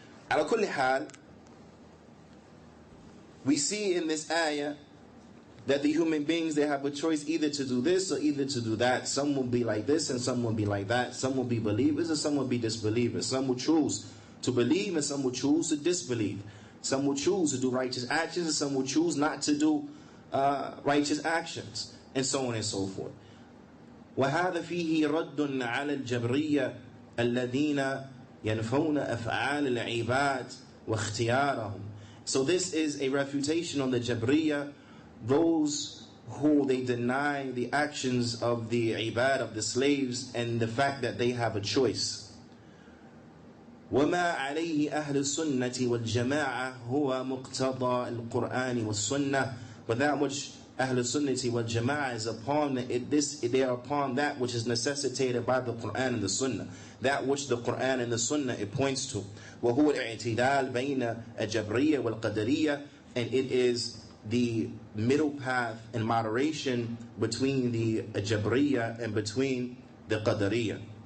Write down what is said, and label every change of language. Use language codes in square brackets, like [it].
[en] Ala kulli hal, we see in this ayah that the human beings, they have a choice either to do this or either to do that. Some will be like this and some will be like that. Some will be believers and some will be disbelievers. Some will choose to believe and some will choose to disbelieve. Some will choose to do righteous actions and some will choose not to do righteous actions, and so on and so forth. [ar] وهذا فيه رد على الجبرية الذين ينفون أفعال العباد واختيارهم. [en] So this is a refutation on the Jabriya, those who they deny the actions of the ibad, of the slaves, and the fact that they have a choice. [ar] وما عليه أهل السنة والجماعة هو مقتضى القرآن والسنة. [en] But that which Ahl Sunnati wal Jama'ah is upon, they are upon that which is necessitated by the Quran and the Sunnah. That which the Quran and the Sunnah it points to. [ar] وهو الاعتدال بين الجبرية والقدرية, [en] and it is the middle path and moderation between the Jabriya and between the Qadariya.